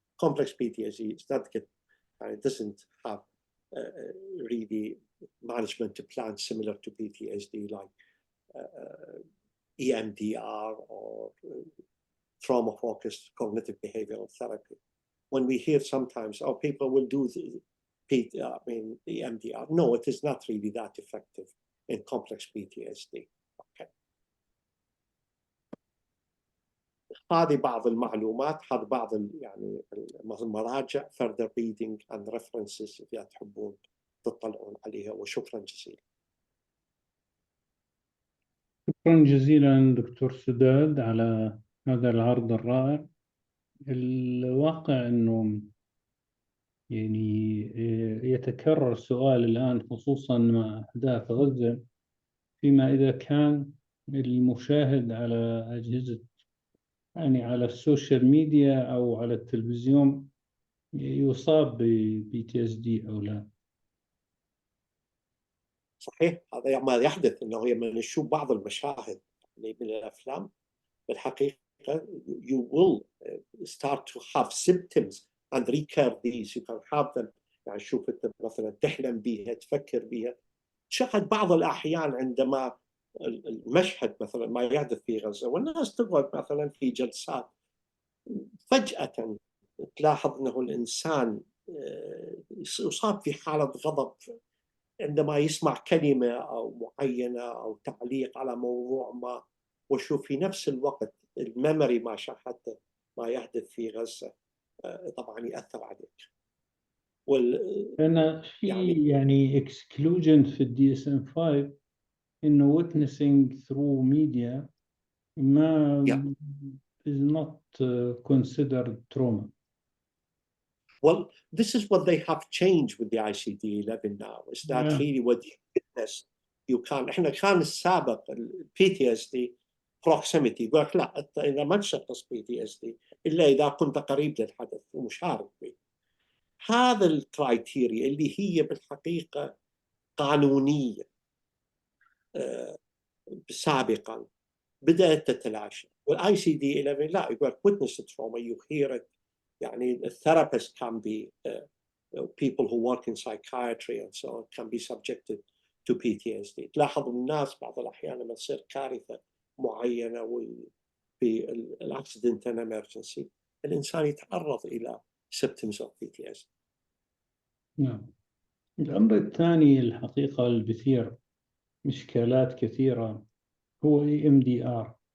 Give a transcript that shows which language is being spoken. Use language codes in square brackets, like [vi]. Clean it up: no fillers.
[en] Complex PTSD is not good, it doesn't have really management plans similar to PTSD, like EMDR or trauma-focused cognitive behavioral therapy. When we hear sometimes, oh, people will do EMDR. No, it is not really that effective in complex PTSD. Okay. [ar] هذه بعض المعلومات، هذا بعض يعني المراجع [en] further reading and references [ar] إذا تحبون تطلعون عليها، وشكرا جزيلا. شكرا جزيلا دكتور سداد على هذا العرض الرائع. الواقع أنه يعني يتكرر سؤال الآن خصوصا مع أحداث غزة، فيما إذا كان المشاهد على أجهزة يعني على السوشيال ميديا أو على التلفزيون يصاب بPTSD أو لا. صحيح، هذا ما يحدث، انه لما نشوف بعض المشاهد من الافلام بالحقيقه [en] you will start to have symptoms and recur these. You can have them. [ar] يعني شوف انت مثلا تحلم بها، تفكر بها. تشاهد بعض الاحيان عندما المشهد مثلا ما يحدث في غزه والناس تقعد مثلا في جلسات، فجاه تلاحظ انه الانسان يصاب في حاله غضب عندما يسمع كلمة أو معينة أو تعليق على موضوع ما، وشوف في نفس الوقت الميموري ما شاهدته ما يحدث في غزة طبعا يأثر عليك. أنا في يعني [en] exclusion في DSM-5 إنه witnessing through media ما is not considered trauma. Well, this is what they have changed with the ICD-11 now. Is that really what you witness? You can. [ar] إحنا كان السابق PTSD proximity يقول لك لا، إذا ما تشخص PTSD إلا إذا كنت قريب للحدث ومشارك به. هذا الكرايتيريا اللي هي بالحقيقة قانونية سابقا بدأت تتلاشى. [en] والICD-11 [ar] لا، يقول لك [en] witness trauma, you hear it. يعني therapist can be people who work in psychiatry and so on can be subjected to PTSD. [ar] تلاحظ الناس بعض الأحيان لما تصير كارثة معينة وفي الأكسيدنت and emergency الإنسان يتعرض إلى [en] symptoms of PTSD. [ar] نعم. الأمر الثاني الحقيقة البثير مشكلات كثيرة هو EMDR.